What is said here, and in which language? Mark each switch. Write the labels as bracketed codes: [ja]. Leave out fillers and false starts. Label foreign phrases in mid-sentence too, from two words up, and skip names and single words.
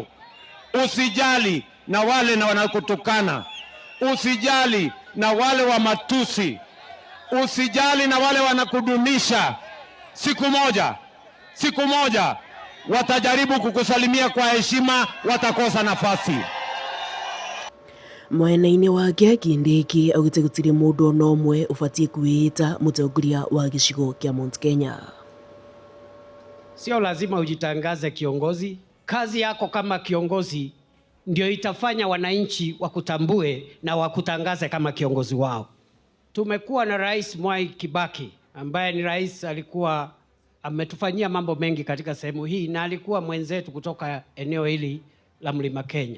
[sw] Usijali na wale na wanakutukana. Usijali na wale wa matusi. Usijali na wale wanakudunisha. Siku moja watajaribu kukusalimia kwa heshima, watakosa nafasi. [ki] Mwena-inĩ wake Kindiki augĩte gũtirĩ mũndũ ona ũmwe ũbatiĩ kwĩĩta mũtongoria wa gĩcigo kĩa Mount Kenya. [sw] Sio lazima ujitangaze kiongozi. Kazi yako kama kiongozi ndio itafanya wananchi wakutambue na wakutangaze kama kiongozi wao. Tumekuwa na Rais Mwai Kibaki ambaye ni rais alikuwa ametufanyia mambo mengi katika sehemu hii na alikuwa mwenzetu kutoka eneo hili la Mlima Kenya.